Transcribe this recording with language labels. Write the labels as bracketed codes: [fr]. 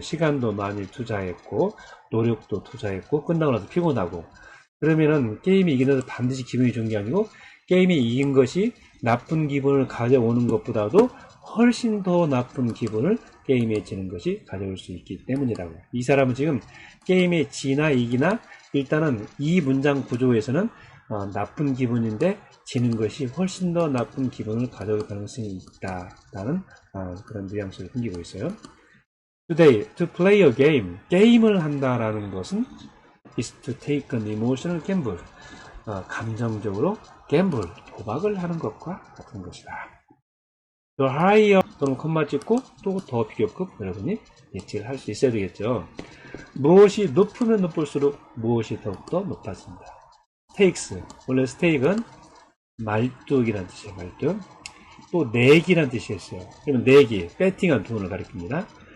[ko] 시간도 많이 투자했고 노력도 투자했고 끝나고 나서 피곤하고 그러면은 게임이 이기면서 반드시 기분이 좋은 게 아니고 게임이 이긴 것이 나쁜 기분을 가져오는 것보다도 훨씬 더 나쁜 기분을 게임에 지는 것이 가져올 수 있기 때문이라고. 이 사람은 지금 게임에 지나 이기나 일단은 이 문장 구조에서는 나쁜 기분인데 지는 것이 훨씬 더 나쁜 기분을 가져올 가능성이 있다라는 그런 뉘앙스를 풍기고 있어요. [en] Today, to play a game, [ko] 게임을 한다라는 것은 [en] is to take an emotional gamble, [ko] 감정적으로 [en] gamble, [ko] 도박을 하는 것과 같은 것이다. 더 higher 또는 콤마 찍고 또 더 비교급 여러분이 예측을 할 수 있어야 되겠죠. 무엇이 높으면 높을수록 무엇이 더욱더 높아집니다. 스테이크스, 원래 스테이크는 말뚝이라는 뜻이에요. 말뚝. 또 내기란 뜻이었어요. 그러면 내기, 배팅한 돈을 가리킵니다.